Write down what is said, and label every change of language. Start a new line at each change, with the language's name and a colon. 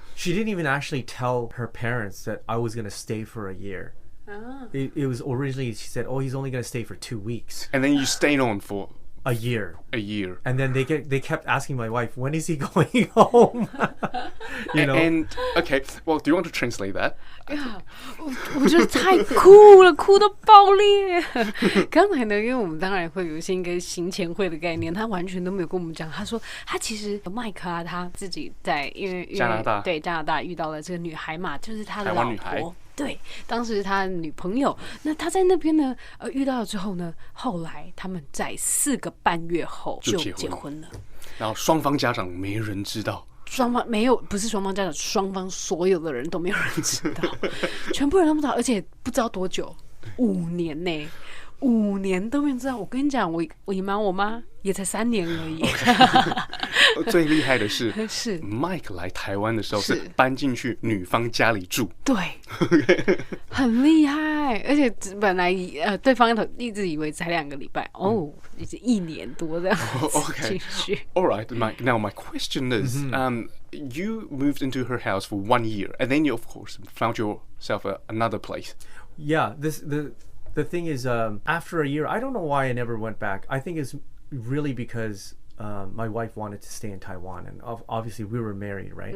English: She didn't even actually tell her parents that I was going to stay for a year. It was originally, she said, oh, he's only going to stay for 2 weeks. And then you stayed on for A year. a year. And then they kept asking my wife, when is he going home? And okay, well, do you want to translate that?
Chinese: 我觉得太酷了，酷到爆裂。刚才呢，因为我们当然会有一些一个行前会的概念，他完全都没有跟我们讲。他说他其实麦克啊，他自己在因为加拿大对加拿大遇到了这个女孩嘛，就是他的老台湾女孩婆。对，当时他的女朋友，那他在那边呢，遇到了之后呢，后来他们在4个半月后就结婚了。然后双方家长没人知道。双方没有，不是双方家长，双方所有的人都没有人知道，全部人都不知道，而且不知道多久，5年呢，5年都没人知道。我跟你讲，我隐瞒我妈也才3年而已。最厉害的是是，Mike 来台湾的时候是是搬进去女方家里住。对，很厉害，而且本来对方一直以为才2个礼拜，哦，已经1年多这样子进去。
English: All right, Mike. Now my question is, you moved into her house for 1 year, and then you, of course, found yourself another place. Yeah, the thing is, after a year, I don't know why I never went back. I think it's really because my wife wanted to stay in Taiwan, and obviously we were married, right?